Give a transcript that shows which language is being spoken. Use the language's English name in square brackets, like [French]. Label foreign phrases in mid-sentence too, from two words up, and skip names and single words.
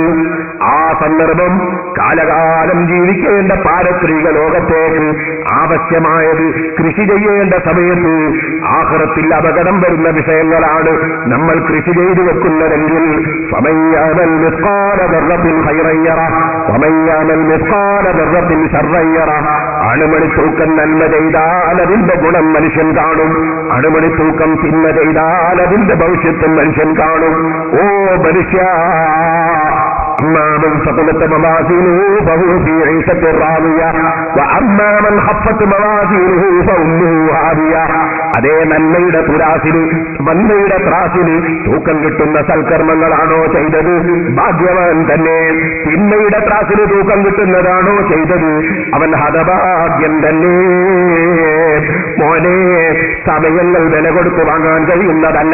[Malayalam] ആ സന്ദർഭം കാലകാലം ജീവിക്കേണ്ട പാരത്രിക ലോകത്തേക്ക് ആവശ്യമായത് കൃഷി ചെയ്യേണ്ട സമയത്ത് ആഖിറത്തിൽ അപകടം വരുന്ന വിഷയങ്ങളാണ് നമ്മൾ കൃഷി ചെയ്തു വെക്കുന്നതെങ്കിൽ [Arabic] فمن يعمل مثقال ذرة خيرا يره ومن يعمل مثقال ذرة شرا يره. [Malayalam] അണുമണി തൂക്കം നന്മ ചെയ്താൽ അതിന്റെ ഗുണം മനുഷ്യൻ കാണും, അണുമണി തൂക്കം തിന്മ ചെയ്താൽ അതിന്റെ ഭവിഷ്യത്തും മനുഷ്യൻ കാണും. ഓ മനുഷ്യ, [Arabic] أما من ثقلت موازينه فهو في عيشة راضية وأما من خفت موازينه فأمه هاوية. [Malayalam] അതേ നന്മയുടെ തുലാസിന്, നന്മയുടെ ത്രാസിന് തൂക്കം കിട്ടുന്ന സൽക്കർമ്മങ്ങളാണോ ചെയ്തത്, ഭാഗ്യവാൻ തന്നെ. തിന്മയുടെ ത്രാസിന് തൂക്കം കിട്ടുന്നതാണോ ചെയ്തത്, അവൻ ഹതഭാഗ്യൻ തന്നെ. മോനെ, സമയങ്ങൾ വില കൊടുത്തു വാങ്ങാൻ കഴിയുന്നതല്ല.